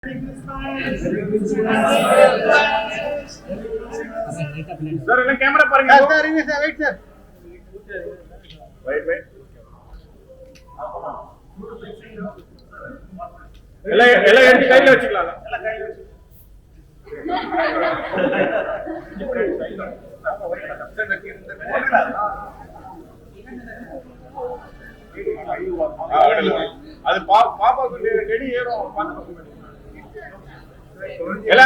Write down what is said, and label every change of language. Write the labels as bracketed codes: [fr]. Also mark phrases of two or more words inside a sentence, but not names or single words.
[en] Sir, in camera paranga. Sir, wait, sir. Wait. [ta] எல்லா எடுத்து கையில வச்சிக்கலாம். எல்லா கையில வச்சு. அது பாப்பாக்கு டெடி ஏறும் பாத்து ella